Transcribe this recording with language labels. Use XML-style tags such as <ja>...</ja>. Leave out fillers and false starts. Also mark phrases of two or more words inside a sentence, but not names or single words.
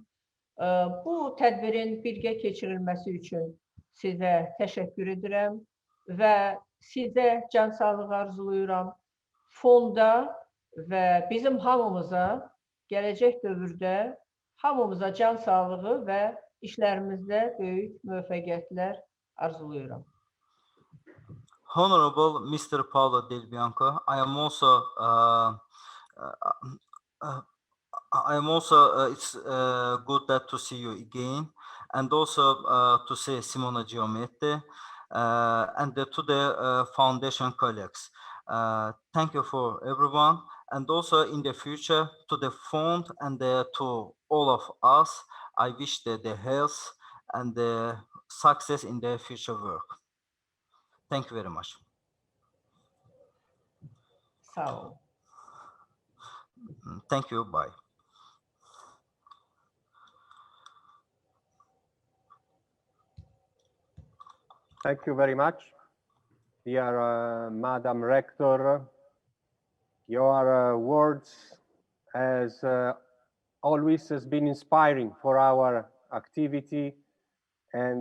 <az>Bu tədbirin birgə keçirilməsi üçün sizə təşəkkür edirəm və sizə can sağlığı arzulayıram. Fonda və bizim hamımıza gələcək dövrdə hamımıza can sağlığı və işlərimizdə böyük müvəffəqiyyətlər arzulayıram.</az> <en>Honorable Mr. Paulo Del Bianco, I am also it's good that to see you again, and also to see Simona Giometti and to the foundation colleagues. Thank you for everyone, and also in the future to the fund and to all of us, I wish the health and the success in the future work. Thank you very much.</en> <az>Sağ olun.</az> <en>Thank you. Bye. Thank you very much, dear Madam Rector. Your words, as always, has been inspiring for our activity, and</en>